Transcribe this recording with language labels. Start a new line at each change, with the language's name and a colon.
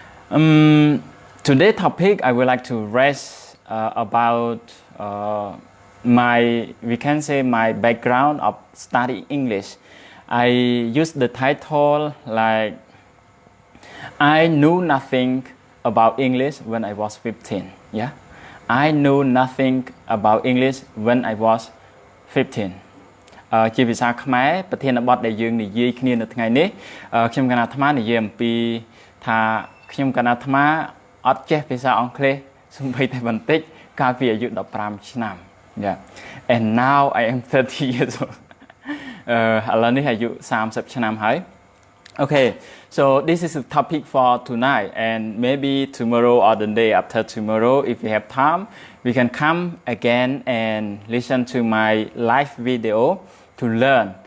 English: Today's topic I would like to raise about my background of studying English. I use the title like I knew nothing about English when I was 15. Yeah, I knew nothing about English when I was 15.
Khmer: ជាភាសាខ្មែរប្រធានបទដែលយើងនិយាយគ្នានៅថ្ងៃនេះខ្ញុំកណាអាត្មានិយាយអំពីថាខ្ញុំកណាអាត្មាអត់ចេះភាសាអង់គ្លេសសូម្បីតែបន្តិចកាលពីអាយុ15ឆ្នាំ
English: Yeah, and now I am 30 years old.
Khmer: ឥឡូវនេះអាយុ30ឆ្នាំហើយ
English: Okay, so this is the topic for tonight, and maybe tomorrow or the day after tomorrow, if we have time, we can come again and listen to my live video to learn.